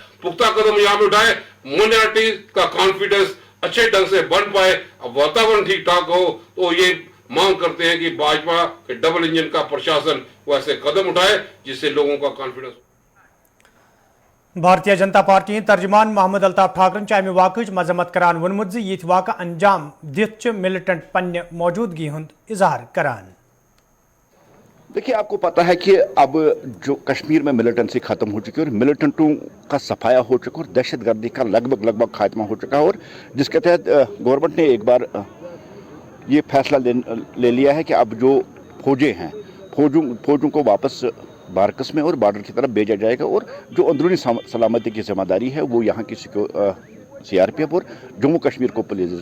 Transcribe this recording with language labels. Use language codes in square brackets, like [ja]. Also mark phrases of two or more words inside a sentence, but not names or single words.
[hi] पुख्ता कदम यहाँ पे उठाए, माइनॉरिटी का कॉन्फिडेंस अच्छे ढंग से बन पाए, वातावरण ठीक ठाक हो। तो ये मांग करते हैं कि भाजपा के [en] double engine [hi] का प्रशासन वो ऐसे कदम उठाए जिससे लोगों का कॉन्फिडेंस। [ks] भारतीय जनता पार्टी तर्जमान मोहम्मद अल्ताफ ठाकरन अमि वाक़ मजम्मत करान वोनमुत ज यिथ वाक़ अंजाम दिथ मिलिटेंट पन्ने मौजूदगी हुंद इजहार करान। [hi] देखिए, आपको पता है कि अब जो कश्मीर में मिलिटेंसी खत्म हो चुकी है और मिलिटेंटों का सफाया हो चुका और दहशतगर्दी का लगभग खात्मा हो चुका है और जिसके तहत गवर्नमेंट ने एक बार ये फैसला ले लिया है कि अब जो फौजें हैं, फौजों को वापस बारकस में और बॉर्डर की तरफ भेजा जाएगा और जो अंदरूनी सलामती की जिम्मेदारी है वो यहाँ की CRPF और जम्मू कश्मीर को पुलिस।